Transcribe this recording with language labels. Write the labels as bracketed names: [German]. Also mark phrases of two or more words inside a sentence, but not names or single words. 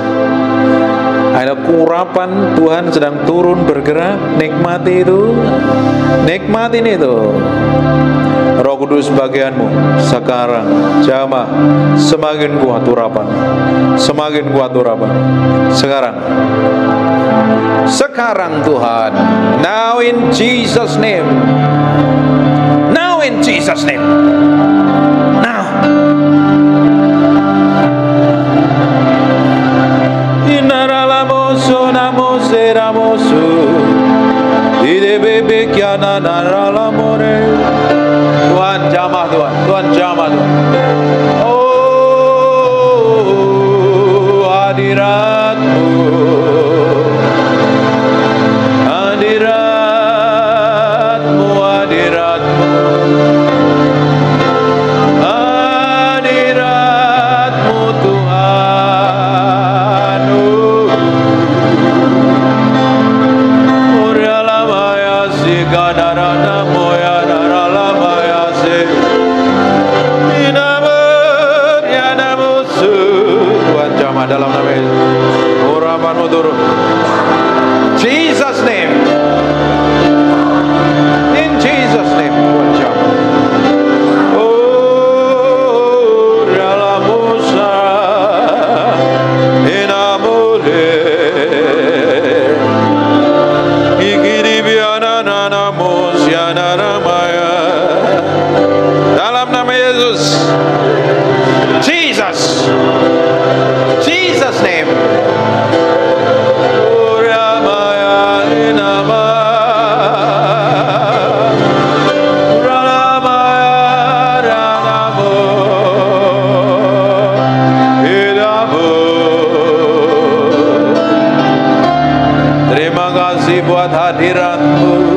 [Indonesian] Ada urapan Tuhan sedang turun bergerak, nikmati itu, nikmatin itu. Roh Kudus bagianmu sekarang, jamaah, semakin kuat urapan, semakin kuat urapan. Sekarang Tuhan, [English] now in Jesus name, now in Jesus name, now. Inaralamoso namose ramoso, ide bebe kiana naralamore. [Indonesian] Tuhan jamah Tuhan, Tuhan jamah Tuhan. Oh hadiratmu, hadiratmu, hadiratmu, hadiratmu Tuhan. Uralamaya si kadarana moya naralamaya si inamur yanamusu. Tuhan jamah dalam nama Yesus. Urapanmu turun. [English] Jesus name. In Jesus name. [Indonesian] Tuhan jamah. Oh ralamusa inamure ikiribiana nanamus yanaramaya. Dalam nama Yesus. Jesus. [English] Jesus name. Uramaya inama. Uramaya ranamu. Hidamu. [Indonesian] Terima kasih buat hadiratmu.